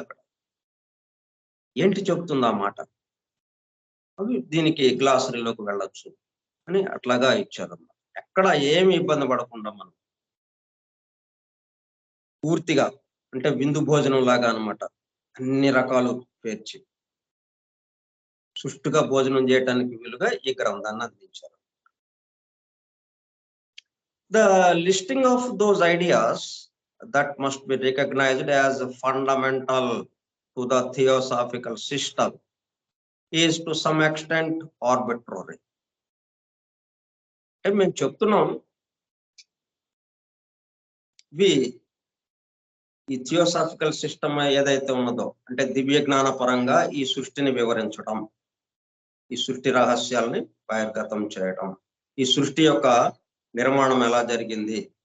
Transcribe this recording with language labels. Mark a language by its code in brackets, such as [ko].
[te] అక్కడ ఏంటి చెప్తుంది ఆ మాట, అవి దీనికి గ్లాసరీలోకి వెళ్ళొచ్చు అని అట్లాగా ఇచ్చారన్నమాట. ఎక్కడ ఏమి ఇబ్బంది పడకుండా మనం పూర్తిగా అంటే విందు భోజనం లాగా అనమాట, అన్ని రకాలు పేర్చి సుష్టుగా భోజనం చేయడానికి వీలుగా ఈ గ్రంథాన్ని అందించారు. [en] The listing of those ideas that must be recognized as fundamental to the theosophical system is to some extent arbitrary. [te] అంటే మేము చెప్తున్నాం ఈ థియోసాఫికల్ సిస్టమ్ ఏదైతే ఉన్నదో అంటే దివ్య జ్ఞాన పరంగా ఈ సృష్టిని వివరించడం, ఈ సృష్టి రహస్యాల్ని బహిర్గతం చేయడం, ఈ సృష్టి యొక్క నిర్మాణం ఎలా జరిగింది,